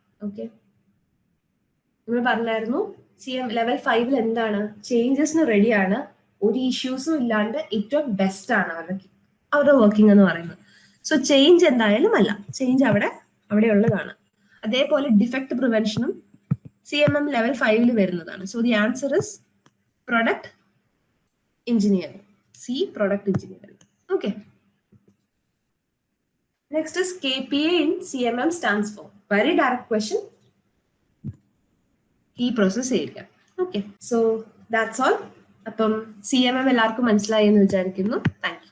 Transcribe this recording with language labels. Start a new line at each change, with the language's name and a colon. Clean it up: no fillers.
Malayalam: Okay, നമ്മൾ പറഞ്ഞായിരുന്നു level 5 എന്താണ്, ചേഞ്ചസിന് റെഡിയാണ്, ഒരു ഇഷ്യൂസും ഇല്ലാണ്ട് ഏറ്റവും ബെസ്റ്റ് ആണ് അവരുടെ വർക്കിംഗ് എന്ന് പറയുന്നത്. സോ ചേഞ്ച് എന്തായാലും അല്ല, ചേഞ്ച് അവിടെ ഉള്ളതാണ്. അതേപോലെ ഡിഫക്ട് പ്രിവെൻഷനും CMM ലെവൽ 5 വരുന്നതാണ്.
English: So the answer is product engineering, product engineering. Okay, next is KPA in CMM stands for, very direct question, key process area. Okay, so that's all.
Malayalam: അപ്പം CMM എല്ലാവർക്കും മനസ്സിലായി എന്ന് വിചാരിക്കുന്നു.
English: Thank you.